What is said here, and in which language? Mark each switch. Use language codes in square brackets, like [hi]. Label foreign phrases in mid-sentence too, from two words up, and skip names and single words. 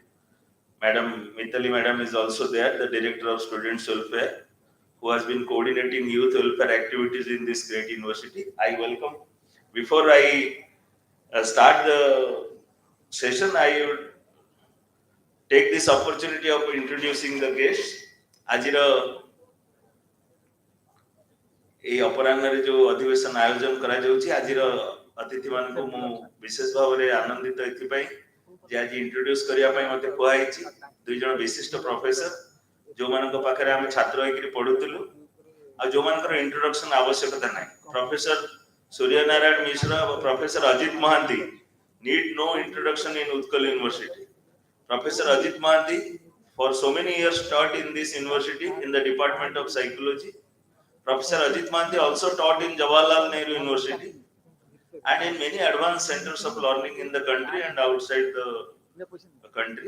[en] Madam Mitali Madam is also there, the Director of Students Welfare, who has been coordinating youth welfare activities in this great university. I welcome. Before I start the session, I would take this opportunity of introducing the guests. [or] Ajira এই ଅପରାହ୍ନରେ ଯେଉଁ ଅଧିବେଶନ ଆୟୋଜନ କରାଯାଉଛି ଆଜିର ଅତିଥିମାନଙ୍କୁ ମୁଁ ବିଶେଷ ଭାବରେ ଆନନ୍ଦିତ ଏଥିପାଇଁ ଯେ ଆଜି ଇଣ୍ଟ୍ରୋଡ୍ୟୁସ କରିବା ପାଇଁ ମୋତେ କୁହାଯାଇଛି ଦୁଇ ଜଣ ବିଶିଷ୍ଟ ପ୍ରଫେସର ଯେଉଁମାନଙ୍କ ପାଖରେ ଆମେ ଛାତ୍ର ହେଇକିରି ପଢୁଥିଲୁ ଆଉ ଯେଉଁମାନଙ୍କର ଇଣ୍ଟ୍ରୋଡକ୍ସନ ଆବଶ୍ୟକତା ନାହିଁ। ପ୍ରଫେସର ସୂର୍ଯ୍ୟନାରାୟଣ ମିଶ୍ର ଏବଂ ପ୍ରଫେସର ଅଜିତ ମହାନ୍ତି [en] need no introduction in Utkal University. Professor Ajit Mahanti for so many years taught in this university in the Department of Psychology. Professor Ajit Mahanti also taught in Jawaharlal Nehru University and in many advanced centers of learning in the country and outside the country.